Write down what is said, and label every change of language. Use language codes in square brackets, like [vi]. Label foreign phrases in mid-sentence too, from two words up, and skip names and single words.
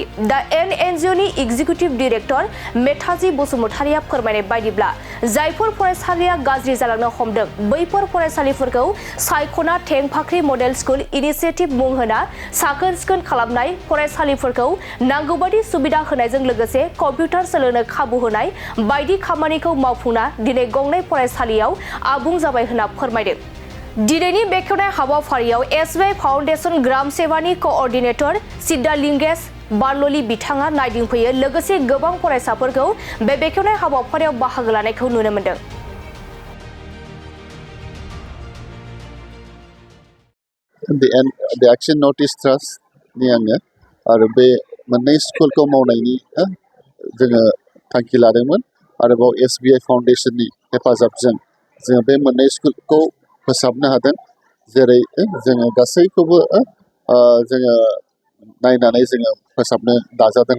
[brx] दा एनजिअनि [en] executive director [brx] मेथाजी बसुमतारिया फोरमायनाय बायदिब्ला जायफोर फरायसालिया गाज्रि जालांनो हमदों बैफोर फरायसालिफोरखौ सायख'ना थेंफाख्रि [en] model school initiative [brx] मुं होना साखोन सिखोन खालामनाय, फरायसालिफोरखौ नांगौबादि सुबिदा होनायजों लोगोसे कम्पिउटार सोलोंनो खाबु होनाय बायदि खामानिखौ मावफुंना दिनै गंनै फरायसालियाव आबुं जाबाय होनना फोरमायदों। दिनैनि बेखेवनाय हाबाफारियाव एसबिआई फाउन्डेशन ग्राम सेवानि कोअर्डिनेटर सिद्धालिंगेश बारल'लि बिथाङा नायदिंफैयो। लोगोसे गोबां फरायसाफोरखौ बे बेखेवनाय हाबाफारियाव बाहागो लानायखौ नुनो मोन्दों। The action notice trust नि आङो आरो बे मोननै स्कुलखौ मावनायनि जोङो थांखि लादोंमोन। आरोबाव एसबिआई फाउन्डेशननि हेफाजाबजों जोङो बे मोननै स्कुलखौ फोसाबनो हादों। जेरै जोङो गासैखौबो जोङो नायनानै जोङो फोसाबनो नाजादों।